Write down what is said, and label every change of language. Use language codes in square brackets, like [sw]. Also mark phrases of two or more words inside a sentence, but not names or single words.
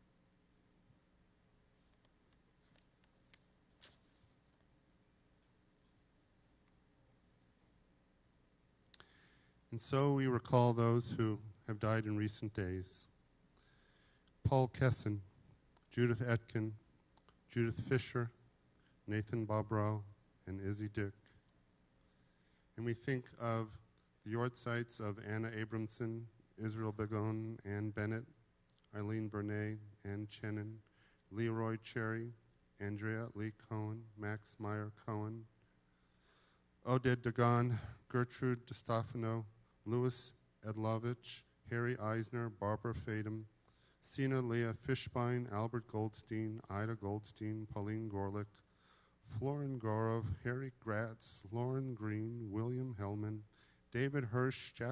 [en] And so we recall those who have died in recent days. Paul Kesson, Judith Etkin, Judith Fisher, Nathan Bobrow, and Izzy Dick. And we think of the Yortsites of Anna Abramson, Israel Begon, Ann Bennett, Eileen Bernay, Ann Chenin, Leroy Cherry, Andrea Lee Cohen, Max Meyer Cohen, Oded Dagan, Gertrude DeStefano, Louis Edlovich, Harry Eisner, Barbara Fadum, Sina Leah Fishbein, Albert Goldstein, Ida Goldstein, Pauline Gorlick, Florin Gorov, Harry Gratz, Lauren Green, William Hellman, David Hirsch, Jack